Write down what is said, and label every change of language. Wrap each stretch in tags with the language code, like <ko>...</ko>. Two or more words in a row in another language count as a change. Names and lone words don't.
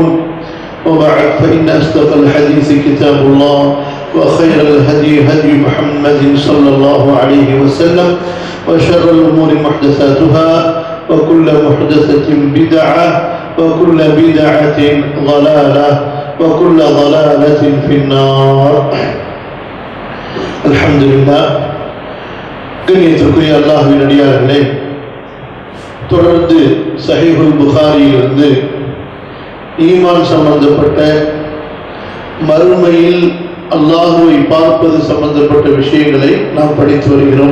<ar>وبعد فإن أصدق الحديث كتاب الله وخير الهدي هدي محمد صلى الله عليه وسلم وشر الأمور محدثاتها وكل محدثة بدعة وكل بدعة ضلالة وكل ضلالة في النار. الحمد لله.</ar> <ta>கண்ணியத்திற்குரிய அல்லாஹ்வின் அடியார்களே, தொடர்ந்து சஹீஹுல் புகாரியிலிருந்து ஈமான் சம்பந்தப்பட்ட மறுமையில் அல்லாஹ்வை பார்ப்பது சம்பந்தப்பட்ட விஷயங்களை நாம் படித்து வருகிறோம்.</ta>